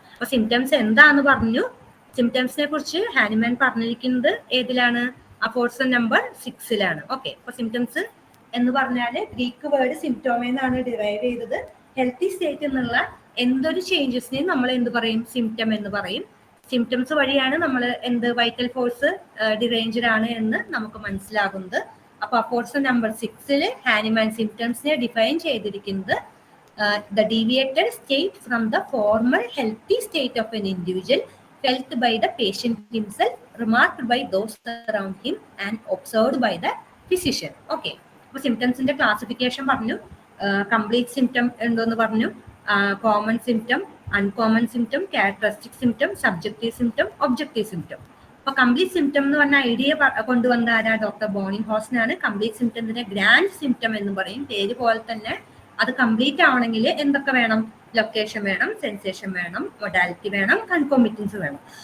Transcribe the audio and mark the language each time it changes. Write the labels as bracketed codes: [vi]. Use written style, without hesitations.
[ml] അപ്പൊ സിംറ്റംസ് എന്താന്ന് പറഞ്ഞു. സിംറ്റംസിനെ കുറിച്ച് ഹാനിമാൻ പറഞ്ഞിരിക്കുന്നത് ഏതിലാണ്, അഫോർസൺ നമ്പർ 6 ഓക്കെ, അപ്പൊ സിംറ്റംസ് എന്ന് പറഞ്ഞാല് ഗ്രീക്ക് വേർഡ് സിംറ്റോമെന്നാണ് ഡിറൈവ് ചെയ്തത്. ഹെൽത്തി സ്റ്റേറ്റ് എന്നുള്ള എന്തൊരു ചേഞ്ചസിനെയും നമ്മൾ എന്ത് പറയും, സിംറ്റം എന്ന് പറയും. സിംറ്റംസ് വഴിയാണ് നമ്മൾ എന്ത് വൈറ്റൽ ഫോഴ്സ് ഡിറേഞ്ച്ഡ് ആണ് എന്ന് നമുക്ക് മനസ്സിലാകുന്നത്. അപ്പൊ അഫോർസൺ നമ്പർ 6 ഹാനിമാൻ സിംറ്റംസിനെ ഡിഫൈൻ ചെയ്തിരിക്കുന്നത് [en] the deviated state from the former healthy state of an individual felt by the patient himself, remarked by those around him and observed by the physician. [ml] Okay, അപ്പോൾ സിംറ്റംസിന്റെ classification പറഞ്ഞു. Complete symptom എന്തോന്ന് പറഞ്ഞു, common symptom, uncommon symptom, characteristic symptom, subjective symptom, objective symptom. അപ്പൊ complete symptom എന്ന് പറഞ്ഞ idea കൊണ്ടുവന്ന ആരാ, doctor ബോണിംഗ്ഹോസൻ ആണ്. കംപ്ലീറ്റ് സിംറ്റത്തിന്റെ ഗ്രാൻഡ് സിംറ്റം എന്ന് പറയും. പേര് പോലെ തന്നെ അത് കംപ്ലീറ്റ് ആവണമെങ്കിൽ എന്തൊക്കെ വേണം, ലൊക്കേഷൻ വേണം, സെൻസേഷൻ വേണം, മൊഡാലിറ്റി വേണം, കൺകോമിറ്റൻസ് വേണം.